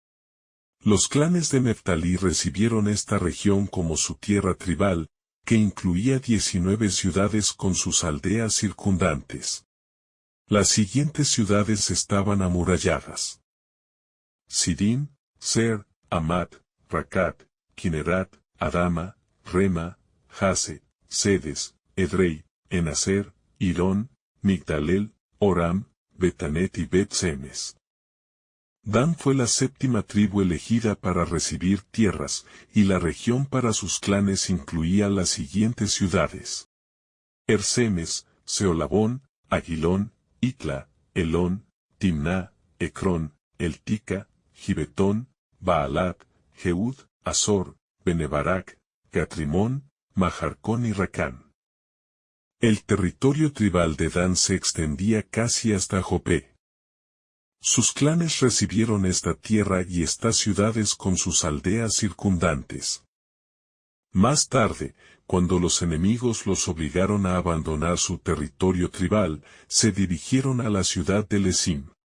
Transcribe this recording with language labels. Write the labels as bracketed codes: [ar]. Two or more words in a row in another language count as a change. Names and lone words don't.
[es] Los clanes de Neftalí recibieron esta región como su tierra tribal, que incluía 19 ciudades con sus aldeas circundantes. Las siguientes ciudades estaban amuralladas: Sidim, Ser, Amat, Racat, Kinerat, Adama, Rema, Jase, Sedes, Edrei, Enaser, Irón, Migdalel, Oram, Betanet y Bet-Semes. Dan fue la séptima tribu elegida para recibir tierras, y la región para sus clanes incluía las siguientes ciudades: Ersemes, Seolabón, Aguilón, Itla, Elón, Timná, Ecrón, Eltica, Gibetón, Baalat, Jehud, Azor, Benebarak, Gatrimón, Majarcón y Racán. El territorio tribal de Dan se extendía casi hasta Jopé. Sus clanes recibieron esta tierra y estas ciudades con sus aldeas circundantes. Más tarde, cuando los enemigos los obligaron a abandonar su territorio tribal, se dirigieron a la ciudad de Lesim.